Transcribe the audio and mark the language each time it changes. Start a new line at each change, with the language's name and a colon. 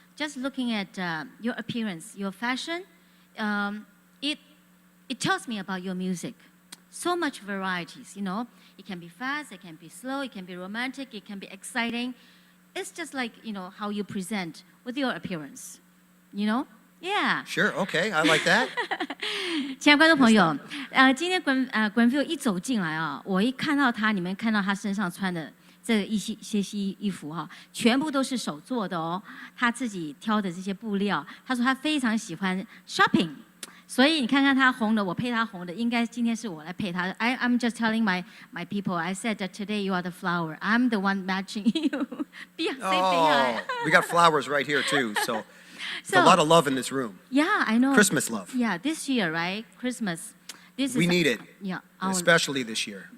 English: Just looking at your appearance, your fashion, it tells me about your music. So much varieties, you know. It can be fast, it can be slow, it can be romantic, it can be exciting. It's just like, you know, how you present with your appearance, you know? Yeah. sure, okay, I like that.
Chinese: 亲爱的观众朋友，今天Granville 一走进来啊，我一看到他，你们看到他身上穿的这一些衣服哈，全部都是手做的哦，他自己挑的这些布料。他说他非常喜欢 shopping， 所以你看看他红的，我配他红的，应该今天是我来配他。
English: I'm just telling my people, I said that today you are the flower, I'm the one matching you. Oh, we got flowers right here too, so there's a lot of love in this room. Yeah, I know. Christmas love. Yeah, this year, right? Christmas. This We is, need it, Yeah, especially this year.